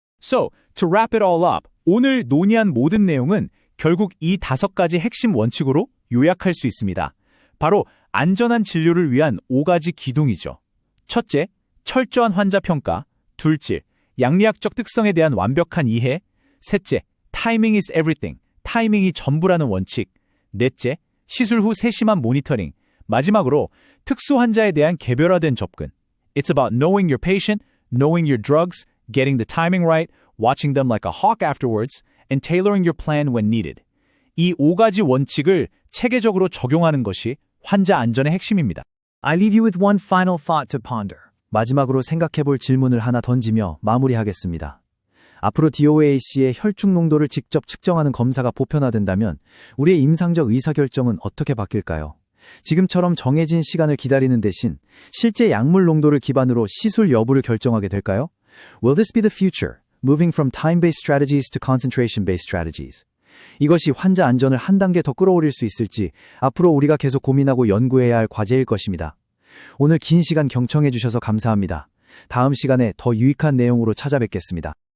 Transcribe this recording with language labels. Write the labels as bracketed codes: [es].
[en] So, to wrap it all up, [ko] 오늘 논의한 모든 내용은 결국 이 5가지 핵심 원칙으로 요약할 수 있습니다. 바로 안전한 진료를 위한 5가지 기둥이죠. 첫째, 철저한 환자 평가. 둘째, 양리학적 특성에 대한 완벽한 이해. 셋째, [en] timing is everything. [ko] 타이밍이 전부라는 원칙. 넷째, 시술 후 세심한 모니터링. 마지막으로 특수 환자에 대한 개별화된 접근. [en] It's about knowing your patient, knowing your drugs, getting the timing right, watching them like a hawk afterwards, and tailoring your plan when needed. [ko] 이 5가지 원칙을 체계적으로 적용하는 것이 환자 안전의 핵심입니다. [en] I leave you with one final thought to ponder. [ko] 마지막으로 생각해볼 질문을 하나 던지며 마무리하겠습니다. 앞으로 DOAC의 혈중 농도를 직접 측정하는 검사가 보편화된다면 우리의 임상적 의사결정은 어떻게 바뀔까요? 지금처럼 정해진 시간을 기다리는 대신 실제 약물 농도를 기반으로 시술 여부를 결정하게 될까요? [en] Will this be the future, moving from time-based strategies to concentration-based strategies? [ko] 이것이 환자 안전을 한 단계 더 끌어올릴 수 있을지 앞으로 우리가 계속 고민하고 연구해야 할 과제일 것입니다. 오늘 긴 시간 경청해 주셔서 감사합니다. 다음 시간에 더 유익한 내용으로 찾아뵙겠습니다.